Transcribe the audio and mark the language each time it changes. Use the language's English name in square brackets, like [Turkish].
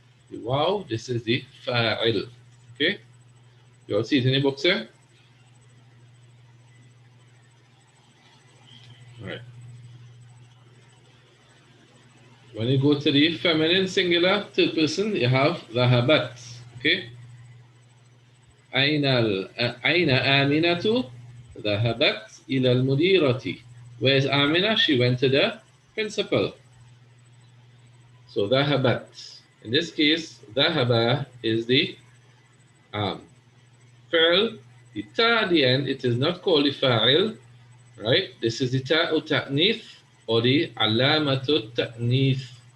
[English] The waw, this is the fa'il. Okay? You all see it in your books here? All right. When you go to the feminine singular third person, you have dhahabat. Okay? [Arabic] أين آمنة ذهبت إلى المديرة. [English] Where's Amina? She went to the principal. So ذهبت. In this case, ذهب is the fi'l. The ta at the end, it is not called the fa'il, right? This is the ta'u ta'nith or the alamatu ta'nith.